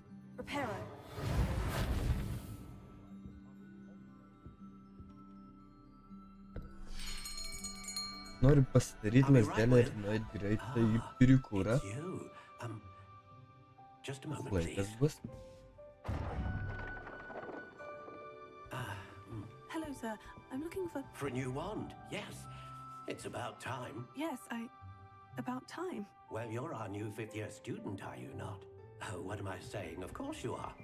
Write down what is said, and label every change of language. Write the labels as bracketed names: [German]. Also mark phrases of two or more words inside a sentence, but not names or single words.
[Lithuanian] Reparo. Noriu pasidaryti lazdelę ir nueiti greitai į Pirikūrą. Laikas bus. [English] Hello, sir. I'm looking for... For a new wand, yes. It's about time. Yes, about time. Well, you're our new fifth-year student, are you not? Oh, what am I saying? Of course you are.